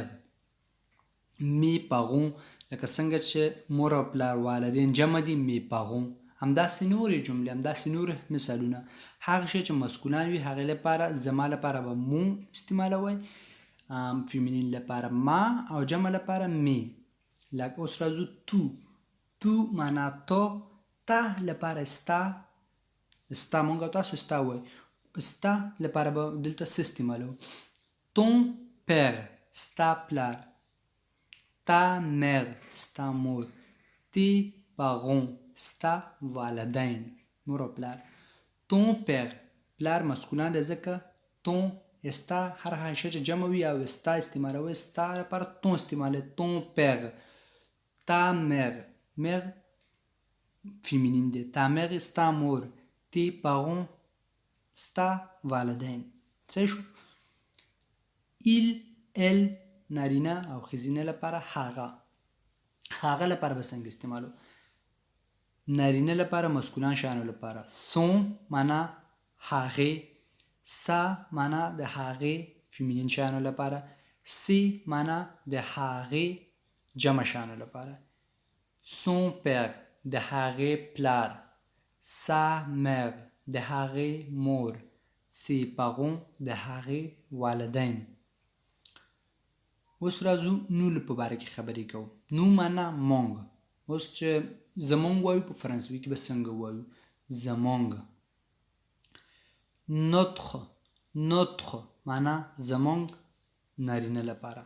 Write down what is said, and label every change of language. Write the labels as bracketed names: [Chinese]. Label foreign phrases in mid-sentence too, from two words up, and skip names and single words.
[French] mes parents [Pashto] لکه څنګه چې مور او پلار والدین جمع دي [French] mes parents. [Pashto] همداسې نورې جملې، همداسې نور مثالونه. هغه شی چې مسکولان وي هغې لپاره زما لپاره به مو استعمالوئ، فیمینین لپاره ما او جمع لپاره می. لکه اوس راځو تو معنا تو، تا لپاره ستا موږ او تاسو ستا وایو. ستا لپاره به دلته څه استعمالوو؟ [French] ton père [Pashto] ستا پلار. [French] ta mère [Pashto] ستا مور. [French] tes parents [Pashto] ستا والدین مور او پلار. [French] ton père [Pashto] پلار مسکولان دی ځکه ton ستا هر هغه شی چې جمع وي او ستا استعمالوي ستا لپاره ton استعمالوي. [French] ton père. ta mère [Pashto] میر فیمینین دی. [French] ta mère [Pashto] ستا مور. [French] tes parents [Pashto] ستا والدین. صحیح شو؟ [French] il، elle [Pashto] نارینه او ښځینه لپاره هغه لپاره به څنګه استعمالو؟ نارینه لپاره مسکولان شیانو لپاره son معنا هغې، sa معنا د هغې فیمینین شیانو لپاره، si معنا د هغې جمع شیانو لپاره. [French] son père [Pashto] د هغې پلار. [French] sa mère [Pashto] د هغې مور. [French] ses parents [Pashto] د هغې والدین. اوس راځو نو په باره کې خبرې کوو. نو معنا مونږ. اوس چې زمونږ وایو په فرانسوي کې به څنګه وایو؟ زمونږ. notre معنا زمونږ نارینه لپاره.